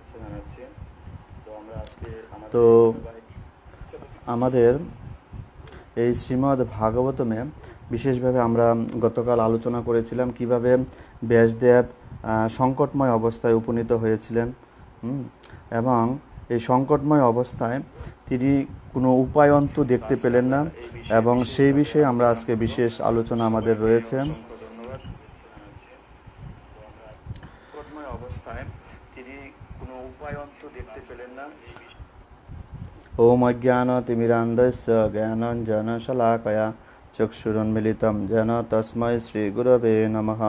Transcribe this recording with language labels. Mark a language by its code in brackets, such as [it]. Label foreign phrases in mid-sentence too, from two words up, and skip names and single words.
[bn] তো আমাদের এই শ্রীমদ্ ভাগবতমে বিশেষভাবে আমরা গতকাল আলোচনা করেছিলাম কিভাবে ব্যাসদেব সংকটময় অবস্থায় উপনীত হয়েছিলেন এবং এই সংকটময় অবস্থায় তিনি কোনো উপায়ন্ত দেখতে পেলেন না, এবং সেই বিষয়ে আমরা আজকে বিশেষ আলোচনা আমাদের রয়েছে। [sa] ओम अज्ञानतिमिरान्धस्य ज्ञानाञ्जनशलाकया चक्षुरुन्मिलितं येन तस्मै श्रीगुरवे नमः।